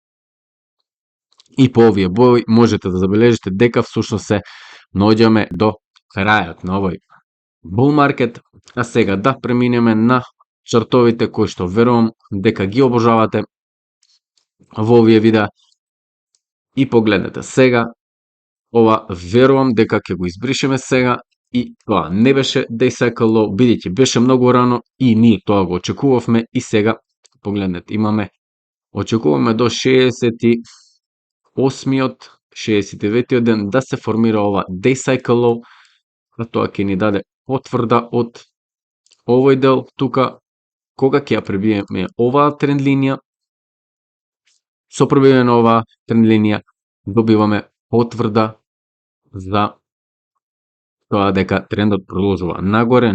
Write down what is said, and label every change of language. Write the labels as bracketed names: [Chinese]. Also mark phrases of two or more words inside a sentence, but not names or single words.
[Macedonian] И по овие бои можете да забележите дека всушност се наоѓаме до крајот на овој [English] bull market. [Macedonian] А сега да преминеме на чартовите кои што верувам дека ги обожавате во овие видеа. И погледнете сега, ова верувам дека ќе го избришеме сега, и тоа не беше [English] day cycle low, [Macedonian] бидејќи беше многу рано и ние тоа го очекувавме. И сега погледнете, очекуваме до 68-иот, 69-иот ден да се формира ова [English] day cycle low, [Macedonian] а тоа ќе ни даде потврда од овој дел тука. Кога ќе ја пребиеме оваа тренд линија, со пробивање на оваа тренд линија добиваме потврда за тоа дека трендот продолжува нагоре.